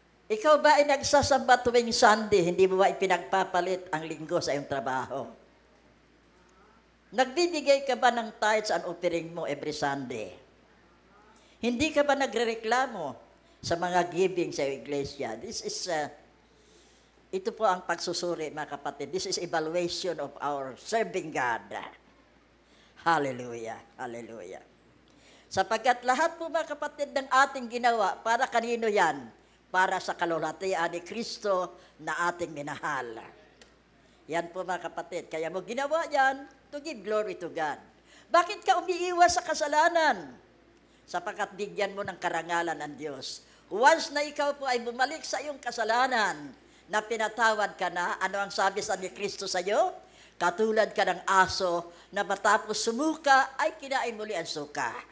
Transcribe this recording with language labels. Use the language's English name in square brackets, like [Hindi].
[Filipino] Ikaw ba ay nagsasamba tuwing Sunday, hindi mo ba ipinagpapalit ang linggo sa iyong trabaho? Nagbibigay ka ba ng [English] tithes and offering [Filipino] mo [English] every Sunday? [Filipino] Hindi ka ba nagrereklamo sa mga giving sa iglesia? Ito po ang pagsusuri, mga kapatid. [English] This is evaluation of our serving God. Hallelujah, hallelujah. [Filipino] Sapagkat lahat po, mga kapatid, ng ating ginawa, para kanino yan? Para sa kalulatian ni Kristo na ating minahal. Yan po, mga kapatid. Kaya mo ginawa yan [English] to give glory to God. [Filipino] Bakit ka umiiwas sa kasalanan? Sapagkat bigyan mo ng karangalan ng Diyos. Once na ikaw po ay bumalik sa iyong kasalanan, na pinatawad ka na, ano ang sabi sa ni Kristo sa iyo? Katulad ka ng aso na matapos sumuka ay kinain muli ang suka.